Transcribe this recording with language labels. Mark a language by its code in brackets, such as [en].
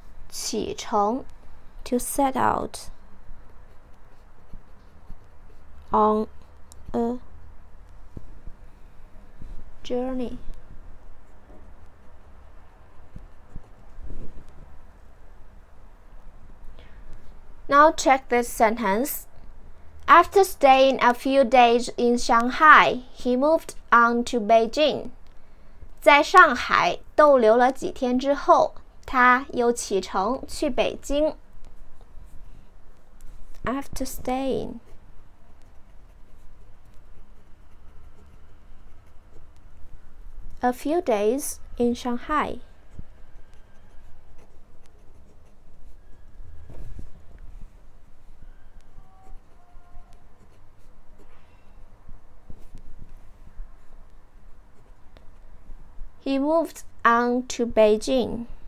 [en] Qi to set out on a journey. Now check this sentence. After staying a few days in Shanghai, he moved on to Beijing. [zh] 在上海逗留了几天之后，他又启程去北京。 [en] After staying a few days in Shanghai, he moved on to Beijing.